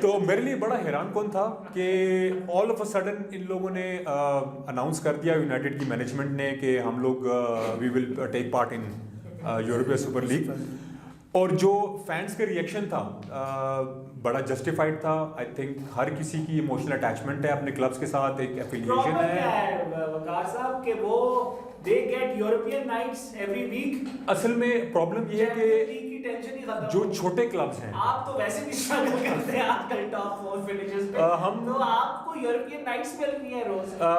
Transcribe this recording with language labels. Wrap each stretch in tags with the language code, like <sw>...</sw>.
<ur>تو میرے لیے بڑا حیران کن تھا کہ آل آف اے سڈن ان لوگوں نے اناؤنس کر دیا یونائٹڈ کی مینجمنٹ نے کہ ہم لوگ</ur> <en>We will take part in European super league.</en> <ur>اور جو فینس کا ریئیکشن تھا بڑا جسٹیفائڈ تھا. آئی تھنک ہر کسی کی ایموشنل اٹیچمنٹ ہے اپنے کلبس کے ساتھ, ایک ایفیلیشن ہے. وقار صاحب کہ وہ</ur> <en>they get European nights every week.</en> <ur>اصل میں پرابلم یہ ہے کہ جو چھوٹے کلبز ہیں, آپ تو ویسے بھی اسٹرگل کرتے ہیں آج کل ٹاپ 4 فنشز پہ, تو آپ کو یورپین نائٹس مل رہی ہیں روز.</ur>